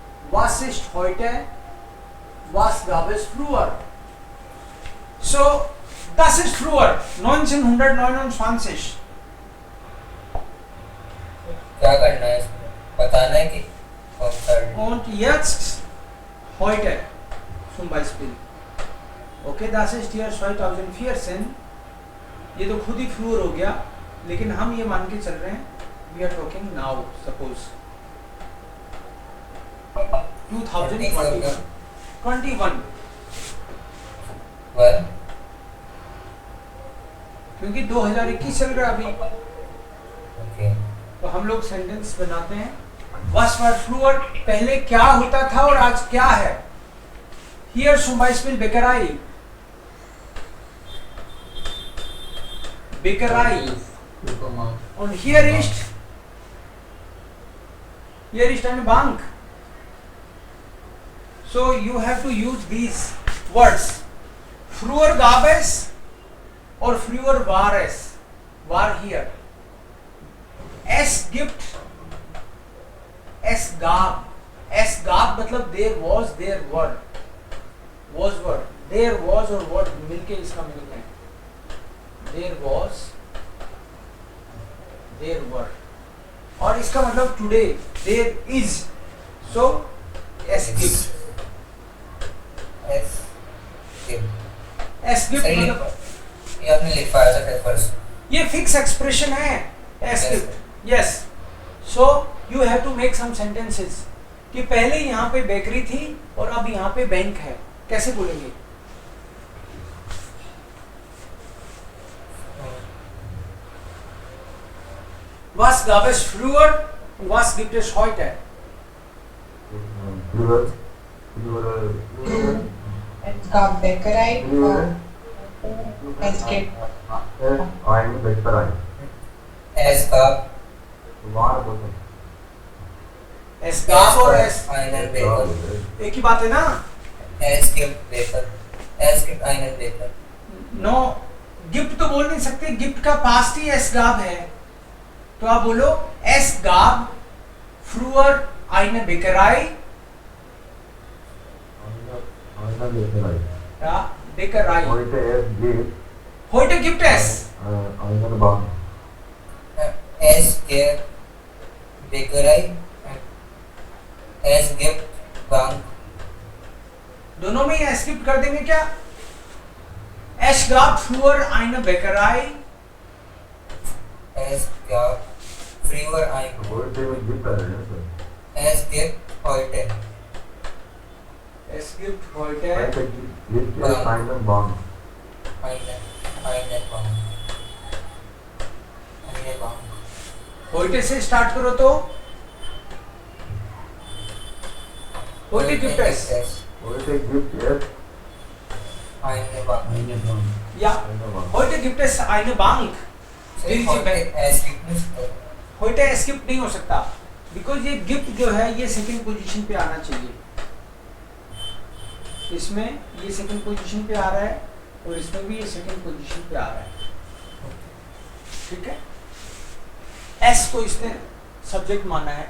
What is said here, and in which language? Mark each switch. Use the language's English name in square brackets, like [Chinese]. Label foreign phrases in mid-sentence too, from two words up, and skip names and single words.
[German] Was ist heute? Was gab es früher? So, das ist früher, 1929. [Hindi] क्या करना है इसमें? बताना है कि कौन सा [German] Und jetzt, heute, zum Beispiel. Okay, das ist hier 2014. [Hindi] ये तो खुद ही फ्लूर हो गया, लेकिन हम ये मान के चल रहे हैं [English] we are talking now, suppose [Hindi] 2021 क्योंकि 2021 चल रहा है अभी। ओके तो हम लोग सेंटेंस बनाते हैं [German] was war früher, [Hindi] पहले क्या होता था और आज क्या है। [German] Hier zum Beispiel Bäckerei. Bäckerei. Und hier ist eine Bank. [English] So you have to use these words. [German] Früher gab es और früher war es. War here. Es gibt. Es gab. Es gab मतलब [English] there was, there were. Was were. There was [Hindi] और what मिलके इसका मीनिंग है. [English] There was, there were. [Hindi] और इसका मतलब [English] today, there is. So, [German] es gibt. Es gibt मतलब [Hindi] ये आपने लिखवाया था पेपर्स। ये [English] fix expression [Hindi] है. [German] Es gibt. [English] Yes. So, you have to make some sentences. [Hindi] कि पहले यहाँ पे बेकरी थी और अब यहाँ पे बैंक है. कैसे बोलेंगे? [German] Was gab es früher? Was gibt es heute? Es gab Bäckerei und es gibt Es gab Es gab और es einen Bäcker। [Hindi] एक ही बात है ना? [German] Es gibt Bäcker। Es gibt einen Bäcker। [Hindi] नो, गिफ्ट तो बोल नहीं सकते. गिफ्ट का पास्ट ही [German] es gab [Hindi] है. तो आप बोलो [German] es gab früher eine Bäckerei. Ja, Bäckerei. Heute gibt es. Es gibt Bäckerei। Es gibt Bank। [Hindi] दोनों में [German] es gibt [Hindi] कर देंगे क्या? [German] Es gab früher eine Bäckerei. Es gab früher ein। Es gibt heute। Es gibt heute eine Bank। [Hindi] heute से स्टार्ट करो तो [German] heute gibt es. Eine Bank। Ja, heute gibt es eine Bank. Es gibt nicht। heute es gibt [Hindi] नहीं हो सकता बिकॉज ये गिफ्ट जो है ये [English] second position [Hindi] पे आना चाहिए. इसमें ये [English] second position [Hindi] पे आ रहा है और इसमें भी ये [English] second position [Hindi] पे आ रहा है. ठीक है. एस को इसने सब्जेक्ट माना है.